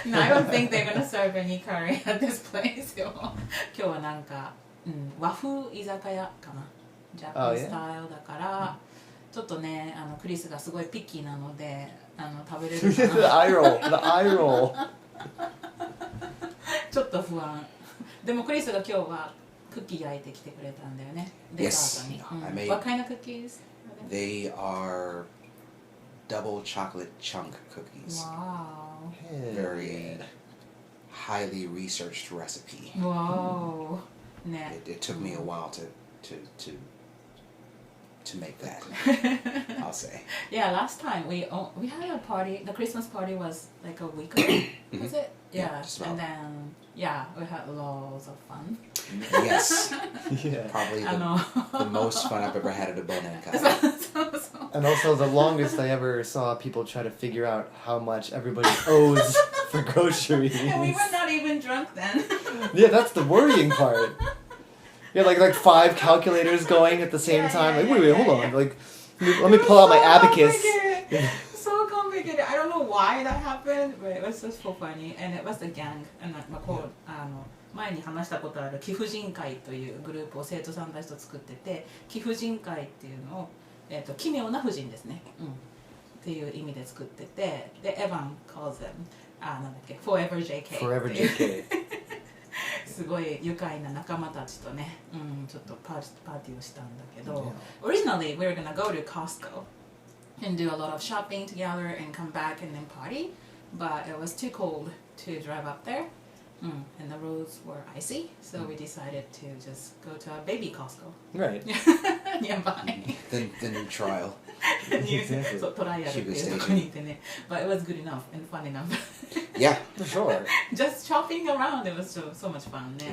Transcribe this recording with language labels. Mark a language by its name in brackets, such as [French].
[English] No, I don't think they're gonna serve any curry at this place よ。 [Japanese] 今日はなんか、和風居酒屋かな。ジャパンスタイルだから、ちょっとね、クリスがすごいピッキーなので、食べれるか [English] The [Japanese] な。 [English] eye roll. The eye roll. [Japanese] ちょっと不安。でもクリスが今日はクッキー焼いてきてくれたんだよね。デザートに。 [English] I made. What kind of cookies? They are double chocolate chunk cookies. Wow. Very highly researched recipe. Wow. ね。 It took me a while to make that. I'll say. Yeah, last time we had a party. The Christmas party was like a week ago. Was it? Yeah. just about. And then we had loads of fun. Yes. Yeah. Probably the most fun I've ever had at a Bonenkai. And also the longest I ever saw people try to figure out how much everybody owes for groceries. And we were not even drunk then. Yeah, that's the worrying part. Yeah, like 5 calculators going at the same time. Like, wait, hold on. Like, let me pull out my abacus. So complicated. I don't know why that happened, but it was just so funny. And it was the gang. [Japanese] And 前に話したことある貴婦人会というグループを生徒さんたちと作ってて、貴婦人会っていうのを、奇妙な婦人ですね、っていう意味で作ってて、でエヴァン [English] calls them [Japanese] なんだっけ Forever JK [English] Forever JK. [Japanese] すごい愉快な仲間たちとね、ちょっとパーティーをしたんだけど、 [English] Originally we were gonna go to Costco and do a lot of shopping together and come back and then party, but it was too cold to drive up there. And the roads were icy, so we decided to just go to a baby Costco. Right. Nearby. The new trial. [Japanese] そうトライアルっていうとこに行ってね。 [English] But it was good enough and fun enough. Yeah, For sure. Just shopping around, it was so much fun ね。